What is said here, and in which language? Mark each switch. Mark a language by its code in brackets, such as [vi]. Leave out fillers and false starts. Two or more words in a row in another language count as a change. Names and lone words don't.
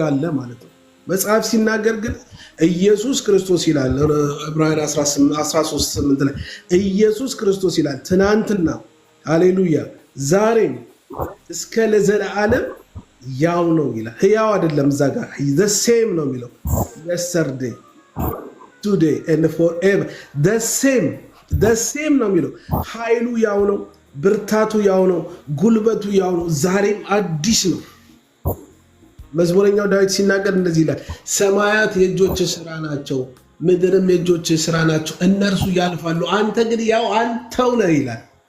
[am] አለ ማለት ነው። መጽሐፍ ሲናገር ግን ኢየሱስ ክርስቶስ ይላል ዕብራውያን 13:8 ላይ ኢየሱስ ክርስቶስ ይላል ትናንትና ሃሌሉያ ዛሬም እስከ ለዘላለም ያው ነው ይላል። ህያው አይደለም እዛ ጋር [en] the same [am] ነው የሚለው [en] yesterday today and forever the same [am] ነው የሚለው። ኃይሉ ያው ነው፣ ብርታቱ ያው ነው፣ ጉልበቱ ያው ነው፣ ዛሬም አዲስ ነው። መዝሙረኛው ዳዊት ሲናገር እንደዚህ ይላል፣ ሰማያት የእጆች ስራ ናቸው፣ ምድርም የእጆች ስራ ናቸው፣ እነርሱ ያልፋሉ፣ አንተ ግን ያው አንተው ነህ ይላል።